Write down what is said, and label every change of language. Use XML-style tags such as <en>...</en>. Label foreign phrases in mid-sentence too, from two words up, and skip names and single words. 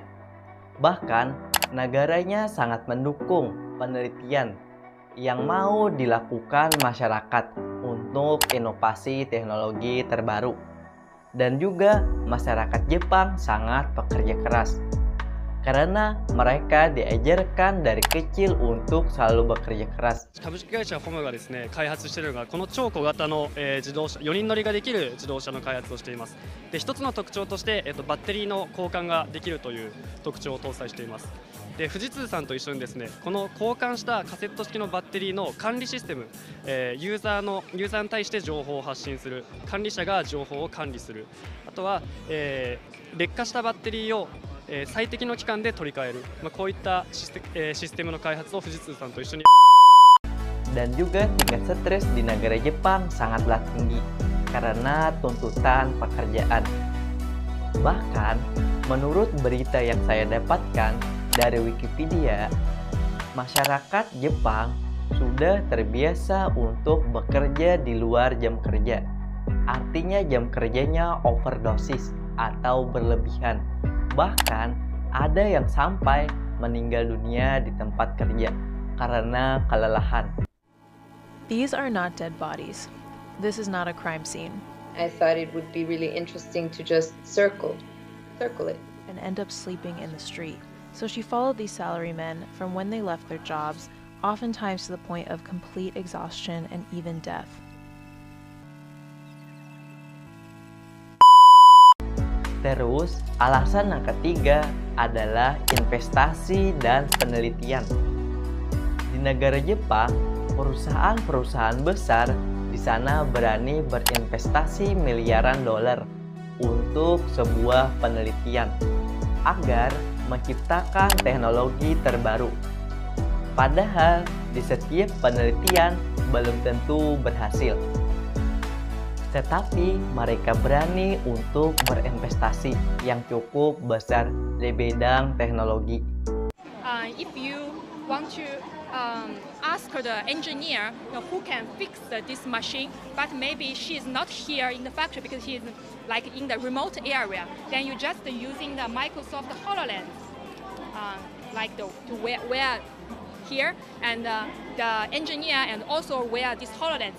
<id>Bahkan negaranya sangat mendukung penelitian yang mau dilakukan masyarakat untuk inovasi teknologi terbaru. Dan juga masyarakat Jepang sangat pekerja keras karena mereka diajarkan dari kecil untuk selalu bekerja keras.</id> <ja>株式会社ホムがですね、開発しているのがこの超小型の自動車、4人乗りができる自動車の開発をしています。で、一つの特徴として、バッテリーの交換ができるという特徴を搭載しています。で、富士通さんと一緒にですね、この交換したカセット式のバッテリーの管理システム、ユーザーに対して情報を発信する、管理者が情報を管理する、あとは、劣化したバッテリーを最適の期間で取り替える、こういったシステムの開発を富士通さんと一緒に。</ja> <id>Dan juga tingkat stres di negara Jepang sangatlah tinggi karena tuntutan pekerjaan. Bahkan, menurut berita yang saya dapatkan dari Wikipedia, masyarakat Jepang sudah terbiasa untuk bekerja di luar jam kerja. Artinya jam kerjanya overdosis atau berlebihan. Bahkan ada yang sampai meninggal dunia di tempat kerja karena kelelahan.</id> <en>These are not dead bodies. This is not a crime scene. I thought it would be really interesting to just circle it. And end up sleeping in the street. So she followed these salarymen from when they left their jobs, oftentimes to the point of complete exhaustion and even death.</en> <id>Terus, alasan yang ketiga adalah investasi dan penelitian. Di negara Jepang, perusahaan-perusahaan besar di sana berani berinvestasi miliaran dolar untuk sebuah penelitian agar menciptakan teknologi terbaru. Padahal di setiap penelitian belum tentu berhasil. Tetapi mereka berani untuk berinvestasi yang cukup besar di bidang teknologi.</id> <en>If you want to ask the engineer who can fix this machine, but maybe she is not here in the factory because she is like in the remote area, then you just using the Microsoft HoloLens, like to wear here, and the engineer and also wear this HoloLens.</en>